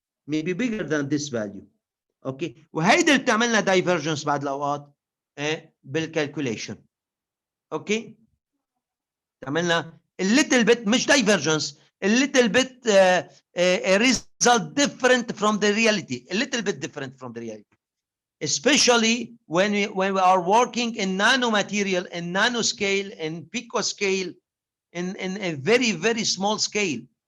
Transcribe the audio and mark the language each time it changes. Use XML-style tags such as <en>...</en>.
<en>maybe bigger than this value.</en> <ar>اوكي وهيدا اللي بتعملنا دايفرجنس بعض الاوقات بالكالكوليشن. اوكي تعملنا الليتل بت مش دايفرجنس،</ar> <en>الليتل bit result different from the reality, a little bit different from the reality, especially when we are working in nanomaterial, in nanoscale, in picoscale, in a very small scale.</en>